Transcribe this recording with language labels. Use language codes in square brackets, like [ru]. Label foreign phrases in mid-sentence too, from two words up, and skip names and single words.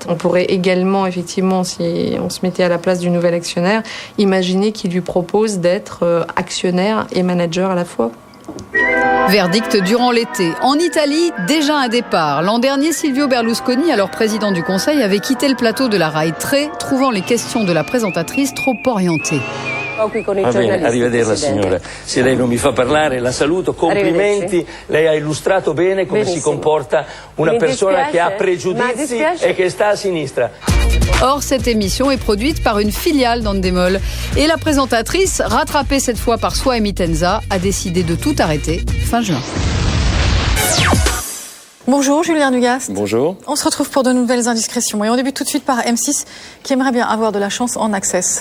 [fr] On pourrait également, effectivement, si on se mettait à la place du nouvel actionnaire, imaginer qu'il lui propose d'être actionnaire et manager à la fois. Verdict durant l'été. En Italie, déjà un départ. L'an dernier, Silvio Berlusconi, alors président du Conseil, avait quitté le plateau de la RAI Tre, trouvant les questions de la présentatrice trop orientées. [it] Va bene, arrivederla signora. Se lei non mi fa parlare la saluto, complimenti, lei ha illustrato bene come si comporta una persona che ha pregiudizi e che sta a sinistra. [fr] Or, cette émission est produite par une filiale d'Endemol. Et la présentatrice, rattrapée cette fois par Soham Tenza, a décidé de tout arrêter fin juin. Bonjour Julien Dugast. Bonjour. On se retrouve pour de nouvelles indiscrétions et on débute tout de suite par M6 qui aimerait bien avoir de la chance en Access.